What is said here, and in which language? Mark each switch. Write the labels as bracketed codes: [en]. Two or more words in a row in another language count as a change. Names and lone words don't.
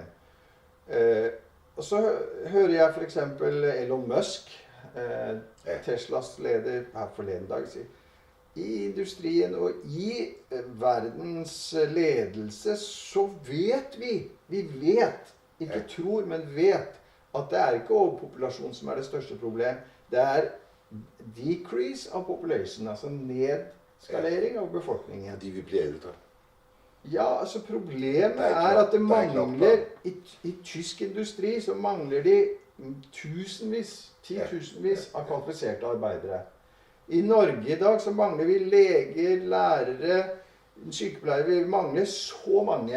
[no] Og så hører jeg for eksempel Elon Musk, Teslas leder her forleden dag, sier i industrien og i verdens ledelse så vet vi vet, ikke tror, men vet, at det er ikke overpopulasjon som er det største problem. Det er [en] decrease of population, [no] altså nedskalering av befolkningen. De vil bli eldre. Ja, altså problemet er at det mangler, i tysk industri så mangler de titusenvis av kvalifiserte arbeidere. I Norge i dag så mangler vi leger, lærere, sykepleiere, vi mangler så mange.